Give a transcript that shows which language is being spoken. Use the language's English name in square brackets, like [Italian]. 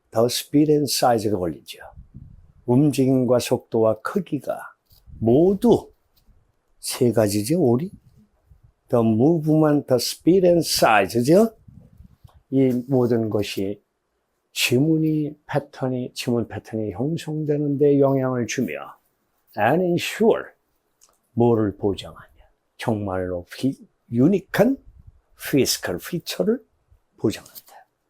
[English] The speed and size가 걸리죠. [Korean] 움직임과 속도와 크기가 모두 세 가지죠, 우리. [English] The movement, the speed and size죠. [Korean] 이 모든 것이 지문 패턴이 형성되는 데 영향을 주며 [English] and ensure [Korean] 뭐를 보장하냐? 정말로 유니크한 피지컬 피처를 보장한다.